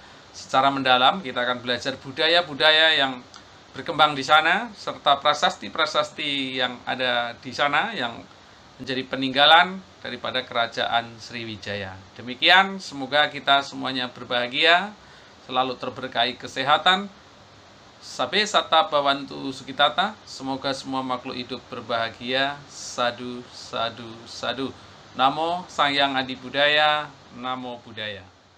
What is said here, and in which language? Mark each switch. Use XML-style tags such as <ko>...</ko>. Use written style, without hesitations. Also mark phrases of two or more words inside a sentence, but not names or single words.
<id>Secara mendalam kita akan belajar budaya-budaya yang berkembang di sana, serta prasasti-prasasti yang ada di sana yang menjadi peninggalan daripada Kerajaan Sriwijaya. Demikian, semoga kita semuanya berbahagia, selalu terberkahi kesehatan.</id> <pi>Sabe sata bawantu sukitata,</pi> <id>semoga semua makhluk hidup berbahagia.</id> <pi>Sadu, sadu, sadu. Namo Sang Hyang Adi Budaya, Namo Buddhaya.</pi>